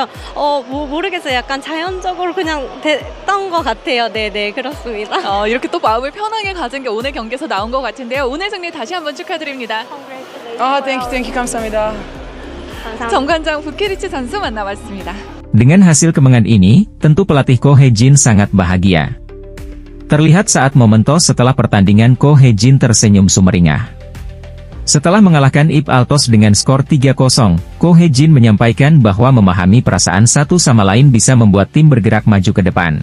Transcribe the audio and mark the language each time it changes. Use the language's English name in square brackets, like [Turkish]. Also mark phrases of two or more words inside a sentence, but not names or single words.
[Korean] 모르겠어요. 약간 자연적으로 그냥 됐던 것 같아요. 네, 그렇습니다. 이렇게 또 마음을 편하게 가진 게 오늘 경기에서 나온 것 같은데요. 오늘 승리 다시 한번 축하드립니다. 땡큐 감사합니다. 정관장 부키리치 선수 만나봤습니다. [Indonesian] Dengan hasil kemenangan ini, tentu pelatih Ko Hye-jin sangat bahagia. Terlihat saat momen tos setelah pertandingan Ko Hye-jin tersenyum sumringah. Setelah mengalahkan IP Altos dengan skor 3-0, Ko Hye-jin menyampaikan bahwa memahami perasaan satu sama lain bisa membuat tim bergerak maju ke depan.